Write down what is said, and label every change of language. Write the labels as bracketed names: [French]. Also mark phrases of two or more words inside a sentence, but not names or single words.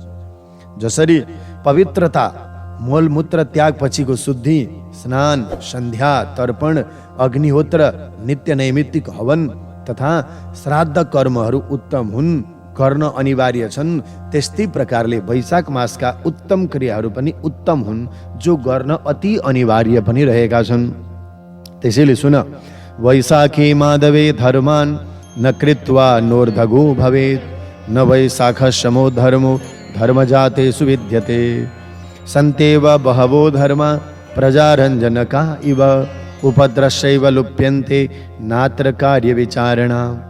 [Nepali] जसरी पवित्रता मलमूत्र त्याग पछिको शुद्धि, स्नान, सन्ध्या, तर्पण, अग्निहोत्र, नित्य नैमित्तिक हवन तथा श्राद्ध कर्महरू उत्तम हुन्, गर्न अनिवार्य छन्, त्यस्तै प्रकारले वैशाख मासका उत्तम क्रियाहरू पनि उत्तम हुन्, जो गर्न अति अनिवार्य पनि रहेका छन्। त्यसैले सुन, [Sanskrit] वैशाखे माधवे धर्मान न कृत्वा नोर्धगो भवेत्, न वैशाख समो धर्मो धर्मजातेषु विद्यते। सन्तेव बहवो धर्मा प्रजारञ्जनका इव, उपद्रश्यैव लुप्यन्ते नात्र कार्य विचारणा।